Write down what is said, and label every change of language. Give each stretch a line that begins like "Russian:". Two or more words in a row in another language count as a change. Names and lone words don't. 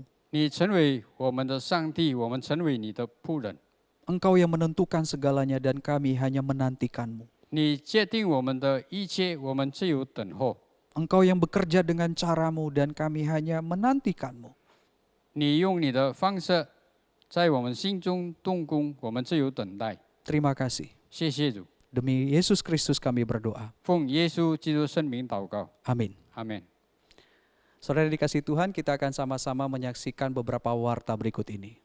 Chinese: 你成为我们的上帝，我们成为你的仆人。
Indonesian: Engkau yang menentukan segalanya dan kami hanya menantikan-Mu.
Chinese: 你界定我们的一切，我们只有等候。
Indonesian: Engkau yang bekerja dengan cara-Mu dan kami hanya menantikan-Mu.
Chinese: 你用你的方式在我们心中动工，我们只有等待。
Indonesian: Terima kasih.
Chinese: 谢谢主，
Indonesian: Demi Yesus Kristus kami berdoa.
Chinese: 奉耶稣基督圣名祷告，
Indonesian: Amin.
Chinese: 阿门。
Indonesian: Saudara dikasih Tuhan, kita akan sama-sama menyaksikan beberapa warta berikut ini.